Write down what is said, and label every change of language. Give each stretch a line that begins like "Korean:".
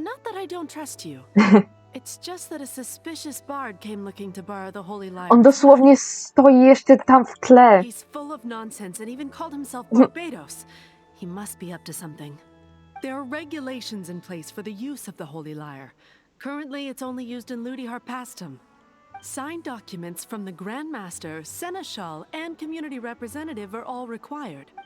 English: Not that I don't trust you. It's just that a suspicious bard came looking to borrow the Holy Lyre.
Polish: On dosłownie stoi jeszcze tam w tle.
English: He's full of nonsense and even called himself Barbados. He must be up to something. There are regulations in place for the use of the Holy Lyre. Currently, it's only used in Ludi Harpastum. Signed documents from the Grandmaster, Seneschal, and Community Representative are all required.